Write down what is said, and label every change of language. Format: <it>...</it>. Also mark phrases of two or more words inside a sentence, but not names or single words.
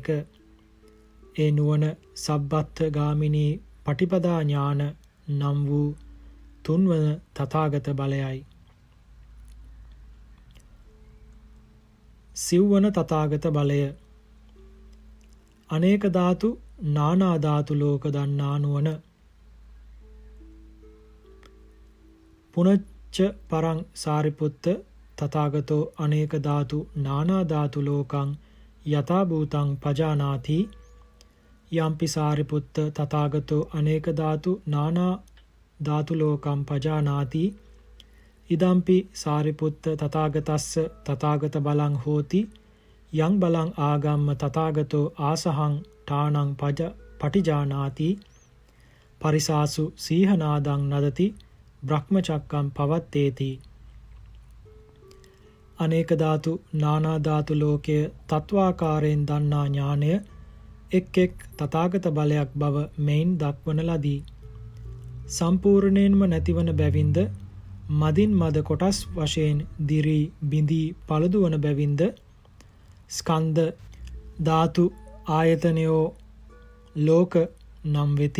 <si>ඒ නුවණ</si> <pi>සබ්බත්ථ ගාමිනී පටිපදා</pi> <si>ඥාන නම් වූ තුන්වන තථාගත බලයයි. සිව්වන තථාගත බලය අනේක ධාතු නානා ධාතු ලෝක දන්නා නුවණ.</si> <pi>පුනච්ච පරං සාරිපුත්ත තථාගතෝ අනේක ධාතු නානා ධාතු ලෝකං යථා භූතං පජානාති. යම්පි සාරිපුත්ත තථාගතෝ අනේක ධාතු නානා ධාතු ලෝකං පජානාති. ඉදම්පි සාරිපුත්ත තථාගතස්ස තථාගත බලං හෝති. යං බලං ආගම්ම තථාගතෝ ආසහං ඨානං පටිජානාති. පරිසාසු සීහනාදං නදති බ්‍රහ්මචක්කම් පවත්තේති.</pi> <si>අනේක ධාතු නානා ධාතු ලෝකය තත්වාකාරයෙන් දන්නා ඥානය එක් එක් තථාගත බලයක් බව මෙයින් දක්වන ලදී. සම්පූර්ණයෙන්ම නැතිවන බැවින්ද මදින් මද කොටස් වශයෙන් දිරී බිඳී පළුදු වන බැවින්ද ස්කන්ධ ධාතු ආයතනයෝ ලෝක නම් වෙති.</si>